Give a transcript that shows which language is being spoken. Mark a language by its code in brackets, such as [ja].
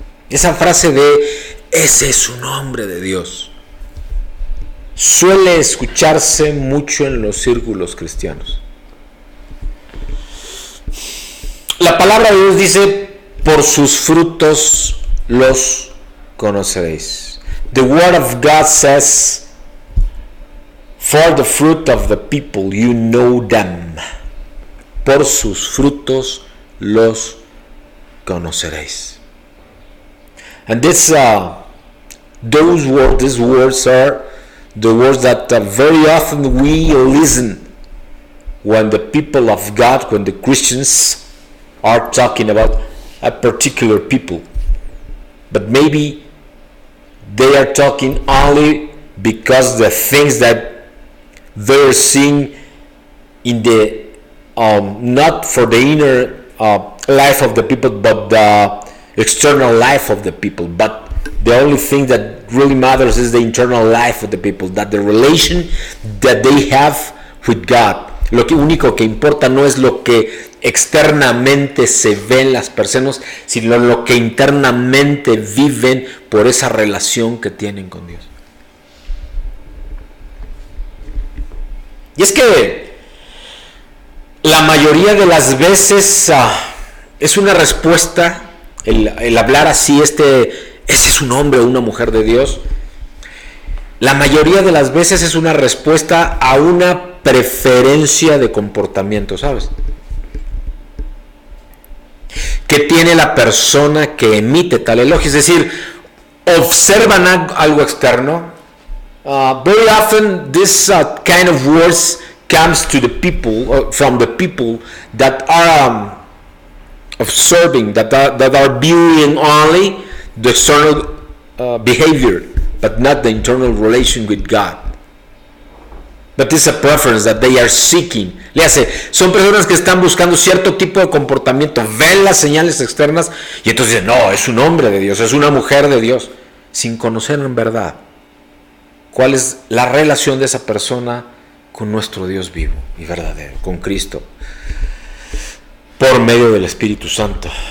[es] Esa frase de ese es un hombre de Dios suele escucharse mucho en los círculos cristianos. La palabra de Dios dice: por sus frutos los conoceréis. [en] The word of God says, for the fruit of the people you know them. [es] Por sus frutos los conoceréis. [en] And these words are the words that very often we listen when the people of God, when the Christians are talking about a particular people, but maybe they are talking only because the things that they're seeing in the not for the inner life of the people, but the external life of the people. But the only thing that really matters is the internal life of the people, that the relation that they have with God. [es] Lo único que importa no es lo que externamente se ve en las personas, sino lo que internamente viven por esa relación que tienen con Dios. Y es que la mayoría de las veces es una respuesta, el hablar así, ese es un hombre o una mujer de Dios, la mayoría de las veces es una respuesta a una preferencia de comportamiento, ¿sabes? Que tiene la persona que emite tal elogio, es decir, observan algo externo. [en] Very often this kind of words comes to the people, from the people that are observing, that are viewing only the external behavior, but not the internal relation with God. But it's a preference that they are seeking. [es] Le hace, son personas que están buscando cierto tipo de comportamiento, ven las señales externas y entonces dicen, no, es un hombre de Dios, es una mujer de Dios, sin conocer en verdad cuál es la relación de esa persona con nuestro Dios vivo y verdadero, con Cristo, por medio del Espíritu Santo.